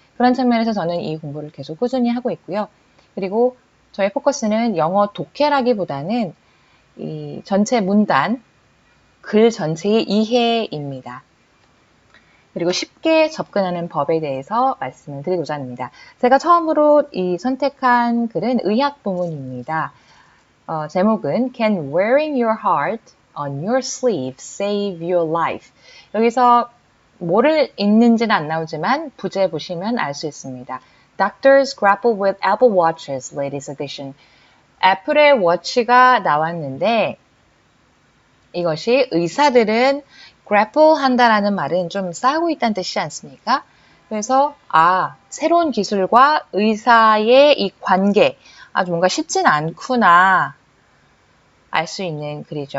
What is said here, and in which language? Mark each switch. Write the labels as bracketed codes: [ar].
[ko] 그런 측면에서 저는 이 공부를 계속 꾸준히 하고 있고요. 그리고 저의 포커스는 영어 독해라기보다는 이 전체 문단, 글 전체의 이해입니다. 그리고 쉽게 접근하는 법에 대해서 말씀을 드리고자 합니다. 제가 처음으로 선택한 글은 의학 부문입니다. [en] 제목은 Can wearing your heart on your sleeve save your life? [ko] 여기서 뭐를 읽는지는 안 나오지만 부제 보시면 알 수 있습니다. [en] Doctors grapple with Apple Watches latest edition. [ko] 애플의 워치가 나왔는데 이것이 의사들은 grapple 한다라는 말은 좀 싸우고 있다는 뜻이지 않습니까? 그래서 새로운 기술과 의사의 이 관계 아주 뭔가 쉽진 않구나 알 수 있는 글이죠.